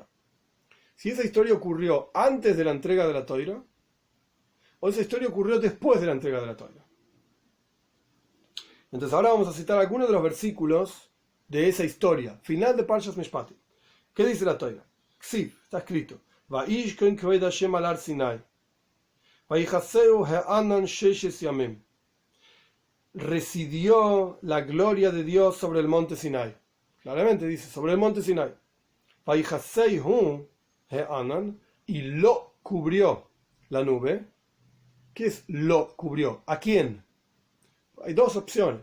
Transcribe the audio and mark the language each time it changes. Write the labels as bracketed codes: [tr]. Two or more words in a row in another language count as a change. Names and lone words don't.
[es] Si esa historia ocurrió antes de la entrega de la Toira, o esa historia ocurrió después de la entrega de la Toira. Entonces ahora vamos a citar algunos de los versículos de esa historia, final de Parshas Mishpatim. ¿Qué dice la Toira? Sí, está escrito. [he] וישכן כבוד השם על הר סיני. ויכסהו הענן ששת ימים. [es] Residió la gloria de Dios sobre el monte Sinai. Claramente dice, sobre el monte Sinai. [he] ויכסהו הענן, [es] y lo cubrió la nube. ¿Qué es lo cubrió? ¿A quién? Hay 2 opciones.